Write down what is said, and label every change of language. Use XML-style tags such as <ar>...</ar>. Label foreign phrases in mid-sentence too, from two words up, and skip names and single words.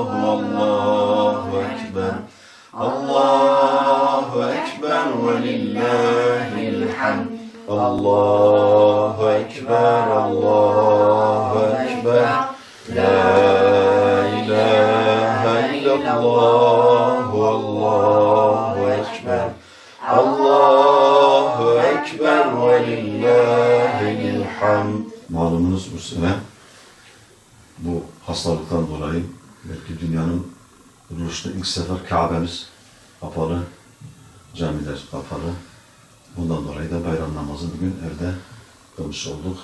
<ar>والله أكبر. الله أكبر ولله الحمد. الله أكبر. الله أكبر. لا إله إلا الله. والله أكبر. الله أكبر ولله الحمد.</ar> <tr>Malumunuz bu sene bu hastalıktan dolayı belki dünyanın ruhunda ilk sefer Kabe'miz kapalı, camiler kapalı. Bundan dolayı da bayram namazı bugün evde kılmış olduk.</tr>